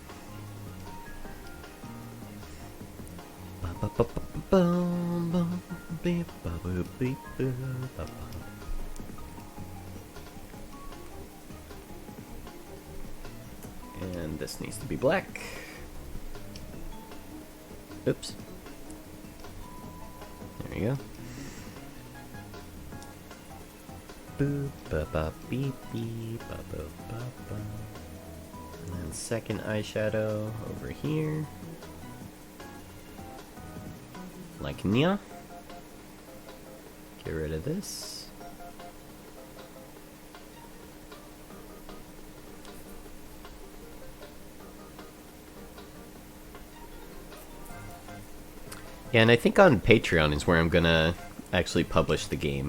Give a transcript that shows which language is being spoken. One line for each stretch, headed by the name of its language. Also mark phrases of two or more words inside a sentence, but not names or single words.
English: And this needs to be black. Oops. There you go. Boop, ba, ba, beep, beep, ba, ba, ba, ba. And then second eyeshadow over here. Like Nya. Get rid of this. Yeah, and I think on Patreon is where I'm gonna actually publish the game.